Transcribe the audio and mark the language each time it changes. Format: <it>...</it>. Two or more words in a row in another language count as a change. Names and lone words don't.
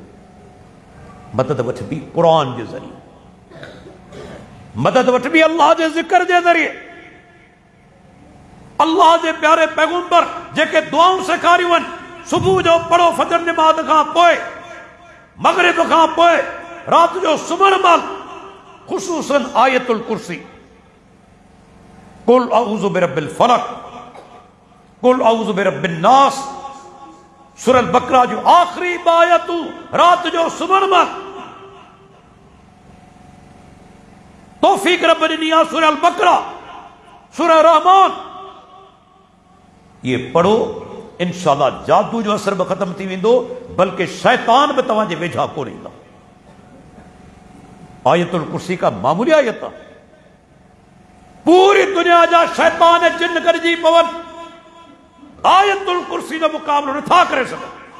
<sd>मदद वठबी क़ुरान जे ज़रिए, मदद वठबी अल्लाह जे ज़िक्र जे ज़रिए। अल्लाह जे प्यारे पैगंबर जेके दुआऊं सेखारियूं आहिनि, सुबुह जो पढ़ो फजर नमाज़ खां पोइ, मगरिब खां पोइ, राति जो सुम्हण महिल, ख़ुसूसन आयतुल कुर्सी,</sd> <ar>قل أعوذ برب الفلق، قل أعوذ برب الناس,</ar> <sd>सूरह बकरा जो आखिरी आयतूं राति जो सुम्हण महिल तौफ़ीक़ रब ॾिनी आहे। सूरह बकरा, सूरह रहमान, ये पढ़ो, इंशाअल्लाह जादू जो असर भी खत्म थी वेंदो, बल्कि शैतान भी तव्हांजे वेझा कोन ईंदा। आयतुल कुर्सी का मामूली आयत आहे। पूरी दुनिया जा शैतान जिन गॾिजी पवनि, आयतुल कुर्सी जो मुक़ाबिलो नथा करे सघनि।</sd>